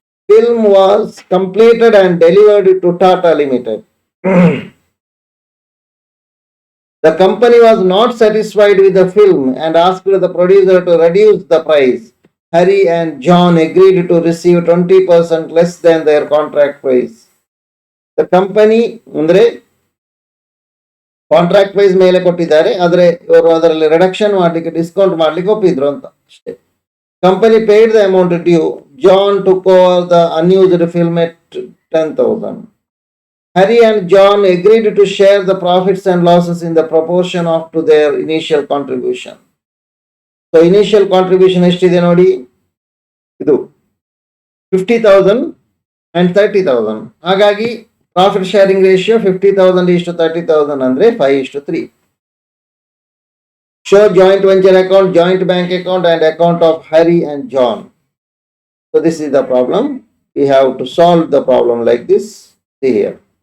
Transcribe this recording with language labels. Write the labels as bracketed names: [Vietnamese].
[English] Film was completed and delivered to Tata Limited. The company was not satisfied with the film and asked the producer to reduce the price. Hari and John agreed to receive 20% less than their contract price. The company [Kannada] ಅಂದ್ರೆ contract price ಮೇಲೆ ಕೊಟ್ಟಿದ್ದಾರೆ, ಆದರೆ ಇವರು ಅದರಲ್ಲಿ reduction ಮಾಡಲಿಕ್ಕೆ discount ಮಾಡಲಿಕ್ಕೆ ಒಪ್ಪಿದ್ರು ಅಂತ ಅಷ್ಟೇ. [English] Company paid the amount due. John took over the unused film at 10,000. Hari and John agreed to share the profits and losses in the proportion of to their initial contribution. So initial contribution [Kannada] ಎಷ್ಟಿದೆ ನೋಡಿ, ಇದು [English] 50,000 and 30,000. [Kannada] ಹಾಗಾಗಿ profit sharing ratio 50,000 is to 30,000 ಅಂದ್ರೆ 5:3. [English] Show joint venture account, joint bank account and account of Hari and John. So this is the problem. We have to solve the problem like this. See here.